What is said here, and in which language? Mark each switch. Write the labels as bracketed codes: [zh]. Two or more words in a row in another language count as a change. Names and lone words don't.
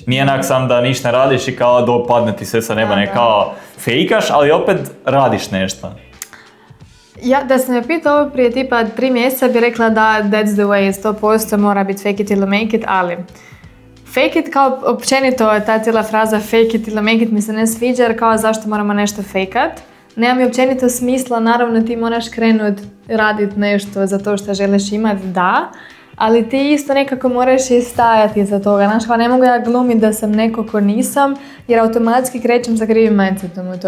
[hr] Nije onak sam da ništa ne radiš i dopadne ti sve sa neba, ne fejkaš, ali opet radiš nešto. Ja, da sam me pitao ovo prije tipa 3 mjeseca bi rekla da [en] that's the way, [hr] 100% mora biti [en] fake it till you make it, [hr] ali [en] fake it [hr] kao općenito, ta cijela fraza [en] fake it till you make it [hr] mi se ne sviđa jer kao zašto moramo nešto fejkat. Nema mi općenito smisla, naravno ti moraš krenut radit nešto za to što želiš imat, da, ali ti isto nekako moraš i stajati za toga. Znaš, kao ne mogu ja glumiti da sam neko ko nisam, jer automatski krećem sa krivim mindsetom u to.